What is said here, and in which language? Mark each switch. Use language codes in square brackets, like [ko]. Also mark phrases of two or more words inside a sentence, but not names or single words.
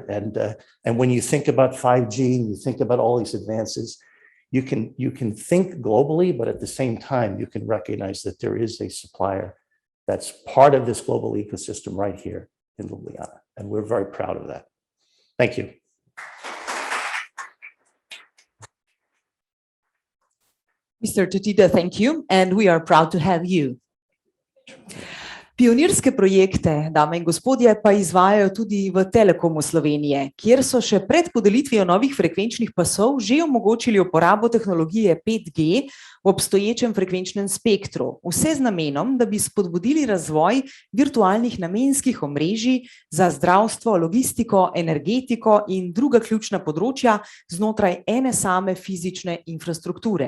[en] And when you think about 5G and you think about all these advances, you can think globally, but at the same time, you can recognize that there is a supplier that's part of this global ecosystem right here in Ljubljana. And we're very proud of that. Thank you. Mr. Tutida, thank you, and we are proud to have you. [sl] Pionirske projekte, dame in gospodje, pa izvajajo tudi v Telekomu Slovenije, kjer so še pred podelitvijo novih frekvenčnih pasov že omogočili uporabo tehnologije 5G v obstoječem frekvenčnem spektru, vse z namenom, da bi spodbudili razvoj virtualnih namenskih omrežij za zdravstvo, logistiko, energetiko in druga ključna področja znotraj ene same fizične infrastrukture.